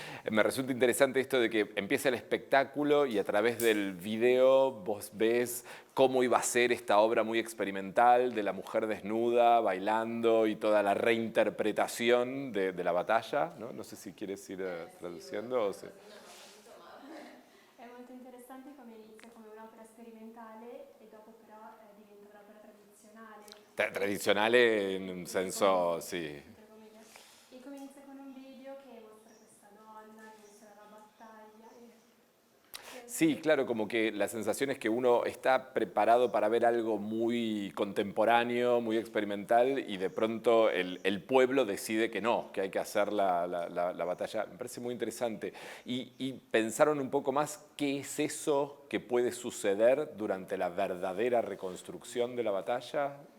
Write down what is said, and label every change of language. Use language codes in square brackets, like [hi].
[es] me resulta interesante esto de que empieza el espectáculo y a través del video vos ves cómo iba a ser esta obra muy experimental de la mujer desnuda, bailando y toda la reinterpretación de la batalla, ¿no? No sé si quieres ir traduciendo o se... [it] È molto interessante come inizia come un'opera sperimentale e dopo però diventa un'opera tradizionale. Tradizionale in un senso, sì. E come inizia con un video che mostra questa donna che mostra la battaglia. [es] Sí, claro, como que la sensación es que uno está preparado para ver algo muy contemporáneo, muy experimental, y de pronto el pueblo decide que no, que hay que hacer la batalla. Me parece muy interesante. Y pensaron un poco más qué es eso que puede suceder durante la verdadera reconstrucción de la batalla.